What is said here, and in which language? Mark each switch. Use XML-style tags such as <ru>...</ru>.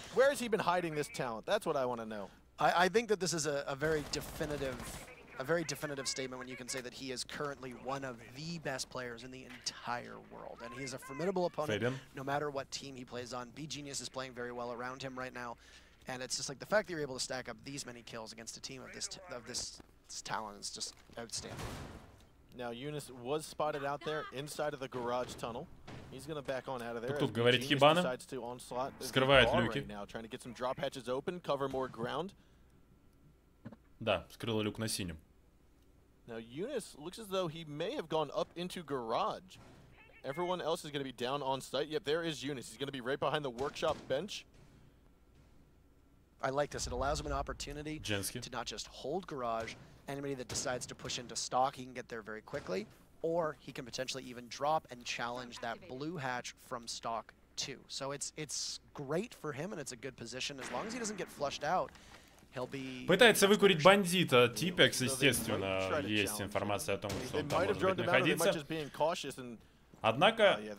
<en>I think that this is a very definitive statement when you can say that he is currently one of the best players in the entire world, and he is a formidable opponent no matter what team he plays on. beGenius is playing very well around him right now, and it's just like the fact that you're able to stack up these many kills against a team of this talent is just outstanding. Now Unis was spotted out there inside of the garage tunnel. He's going to back on out of there.</en> <ru>Тут говорит Хибана, скрывает люки.</ru> <en>Now trying to get some drop hatches open, cover more ground.</en> <ru>Да, скрыл люк на синем.</ru> <en>Now Unis looks as though he may have gone up into garage. Everyone else is going to be down on site. Yep, there is Unis. He's going to be right behind the workshop bench. I like this. It allows him an opportunity to not just hold garage. Anybody that decides to push into stock, he can get there very quickly, or he can potentially even drop and challenge that blue hatch from stock too. So it's great for him, and it's a good position. As long as he doesn't get flushed out, he'll be...</en> <ru>Пытается выкурить бандита. Типекс, естественно, есть информация о том, что он там может быть находиться. Однако...</ru>